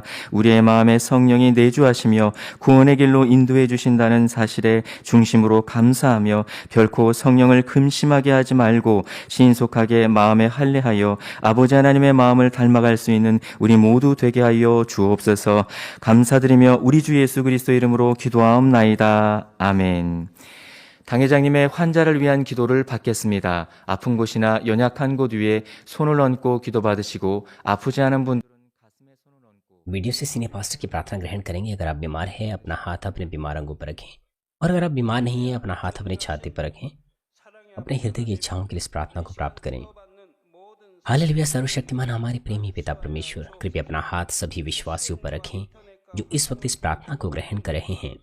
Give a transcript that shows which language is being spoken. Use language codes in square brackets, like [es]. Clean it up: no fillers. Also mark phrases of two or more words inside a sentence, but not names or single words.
[ko] 우리의 마음에 성령이 내주하시며 구원의 길로 인도해 주신다는 사실에 중심으로 감사하며 결코 성령을 금심하게 하지 말고 신속하게 마음에 할례하여 아버지 하나님의 마음을 닮아갈 수 있는 우리 모두 되게 하여 주옵소서. 감사드리며 우리 주 예수 그리스도 이름으로 기도하옵나이다. 아멘. 당회장님의 환자를 위한 기도를 받겠습니다. 아픈 곳이나 연약한 곳 위에 손을 얹고 기도받으시고 아프지 않은 분들은 가슴에 손을 얹고 [hi] वीडियो से सीनियर पास्टर की प्रार्थना ग्रहण करेंगे। अगर आप बीमार हैं, अपना हाथ अपने बीमार अंगों पर रखें, और अगर आप बीमार नहीं हैं, अपना हाथ अपनी छाती पर रखें। अपने हृदय की इच्छाओं के लिए इस प्रार्थना को प्राप्त करें। हालेलुया। सर्वशक्तिमान हमारे प्रेमी पिता परमेश्वर, कृपया अपना हाथ सभी विश्वासियों पर रखें जो इस वक्त इस प्रार्थना को ग्रहण कर रहे हैं।